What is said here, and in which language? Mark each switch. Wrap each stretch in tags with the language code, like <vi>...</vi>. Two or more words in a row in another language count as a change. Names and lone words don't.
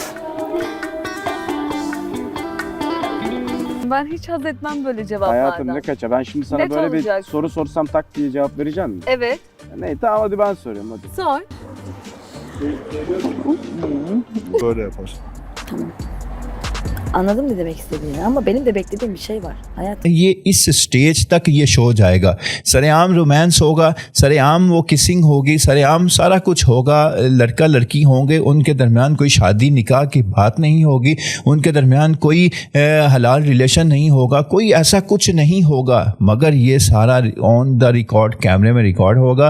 <tr>Ben hiç haz etmem böyle cevaplardan. Hayatım ne kaça? Ben şimdi sana Net böyle olacak. bir soru sorsam tak diye cevap verecek misin? Evet. Ne tamam hadi ben soruyorum hadi. Sor. Böyle yaparsın. Anladım ne demek istediğini ama benim de beklediğim bir şey var. Hayat</tr> <hi>ये इस स्टेज तक ये शो जाएगा, सरेआम रोमांस होगा, सरेआम वो किसिंग होगी, सरेआम सारा कुछ होगा, लड़का लड़की होंगे, उनके दरमियान कोई शादी निकाह की बात नहीं होगी, उनके दरमियान कोई हलाल रिलेशन नहीं होगा, कोई ऐसा कुछ नहीं होगा, मगर ये सारा</hi> <en>on the record</en> <hi>कैमरे में रिकॉर्ड होगा।</hi>